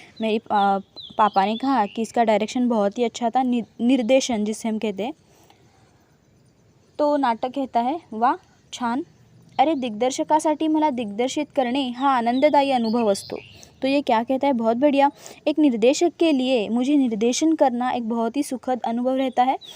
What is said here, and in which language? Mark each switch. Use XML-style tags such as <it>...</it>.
<hi>मेरे पापा ने कहा कि इसका डायरेक्शन बहुत ही अच्छा था, निर्देशन जिसे हम कहते हैं. तो नाटक कहता है,</hi> <mr>वाह छान. अरे दिग्दर्शकासाठी मला दिग्दर्शित करणे हा आनंददायी अनुभव असतो.</mr> <hi>तो ये क्या कहता है, बहुत बढ़िया. एक निर्देशक के लिए मुझे निर्देशन करना एक बहुत ही सुखद अनुभव रहता है.</hi>